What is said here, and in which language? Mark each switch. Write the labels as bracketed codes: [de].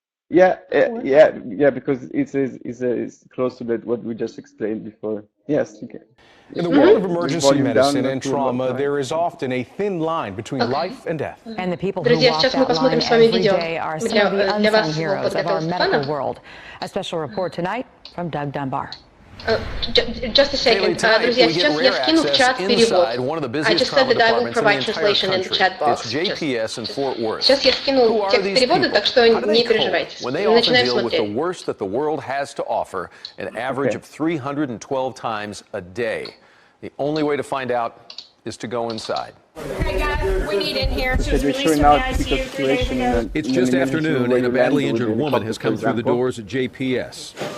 [en] Yeah, because it's close to that what we just explained before. Yes, okay. In the world of emergency medicine and trauma, there is often a thin line between life and death. And the people who walk that line every day are some of the unsung heroes of our medical world. A special report tonight from Doug Dunbar. Just a second, [ru] друзья, сейчас я скину в чат перевод. [en] I just said that I will provide translation in the chat box. [ru] Сейчас я скину текст перевода, так что не переживайте. Начинаем смотреть. [en] The worst that the world has to offer, an average of 312 times a day. The only way to find out is to go inside. Okay, guys, we need in here. She was released from the ICU. It's just afternoon, and a badly injured woman has come through the doors at JPS.